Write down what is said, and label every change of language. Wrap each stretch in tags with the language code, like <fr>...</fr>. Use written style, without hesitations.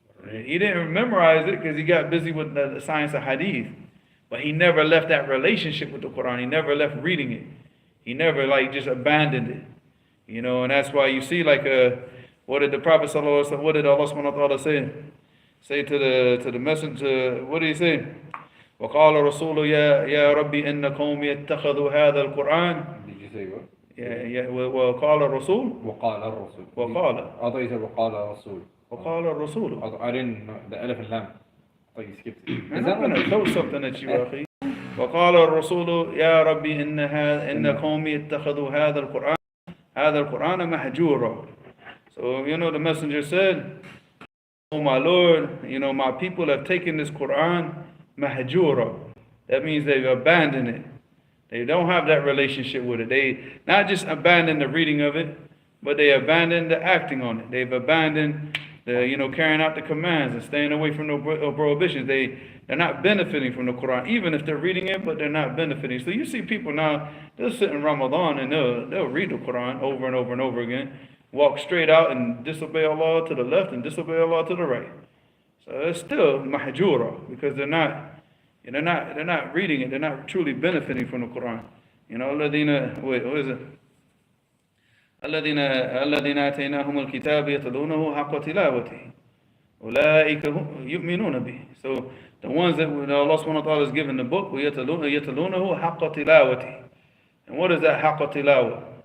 <en>He didn't memorize it because he got busy with the science of hadith. But he never left that relationship with the Quran. He never left reading it. He never just abandoned it. And that's why you see what did the Prophet ﷺ, what did Allah subhanahu wa ta'ala say to the messenger? What did he say?</en> <ar>وقال الرسول يا ربي إن قومي اتخذوا هذا القرآن.</ar> <en>Did you say what?</en> <ar>Yeah. وقال الرسول. وقال الرسول. وقال.</ar> <en>I thought you said</en> <ar>وقال الرسول. وقال الرسول.</ar> <en>I didn't know the elephant lamb. I thought you skipped it. I'm going to throw something at you, أخي.</en> <ar>وقال الرسول يا ربي إن قومي اتخذوا هذا القرآن. هذا القرآن مهجورا.</ar> <en>So, the messenger said, oh my Lord, my people have taken this Quran mahjura. That means they've abandoned it. They don't have that relationship with it. They not just abandoned the reading of it, but they abandoned the acting on it. They've abandoned, carrying out the commands and staying away from the prohibitions. They're not benefiting from the Quran, even if they're reading it, but they're not benefiting. So you see people now, they'll sit in Ramadan and they'll read the Quran over and over and over again, walk straight out and disobey Allah to the left and disobey Allah to the right. So it's still mahjura because they're not reading it. They're not truly benefiting from the Quran. What is it?</en> <ar>الذين آتيناهم الكتاب يتلونه حق تلاوته أولئك يؤمنون به.</ar> <en>So the ones that Allah subhanahu wa ta'ala has given the book,</en> <ar>يتلونه حق تلاوته.</ar> <en>And what is that</en> <ar>حق تلاوة?</ar>